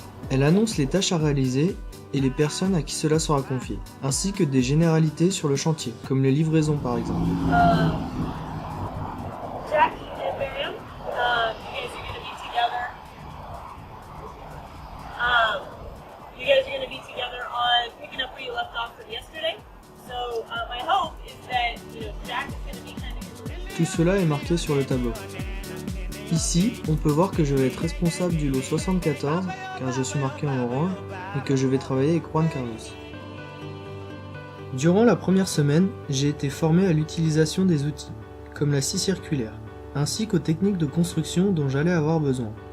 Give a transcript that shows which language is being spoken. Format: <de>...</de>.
<fr>Elle annonce les tâches à réaliser et les personnes à qui cela sera confié, ainsi que des généralités sur le chantier, comme les livraisons par exemple.</fr> <en>Jackie and Miriam, you guys are going to be together. You guys are going to be together on picking up where you left off from yesterday. So my hope is that Jack is going to be kind of.</en> <fr>Tout cela est marqué sur le tableau. Ici, on peut voir que je vais être responsable du lot 74, car je suis marqué en orange, et que je vais travailler avec Juan Carlos. Durant la première semaine, j'ai été formé à l'utilisation des outils, comme la scie circulaire, ainsi qu'aux techniques de construction dont j'allais avoir besoin.</fr>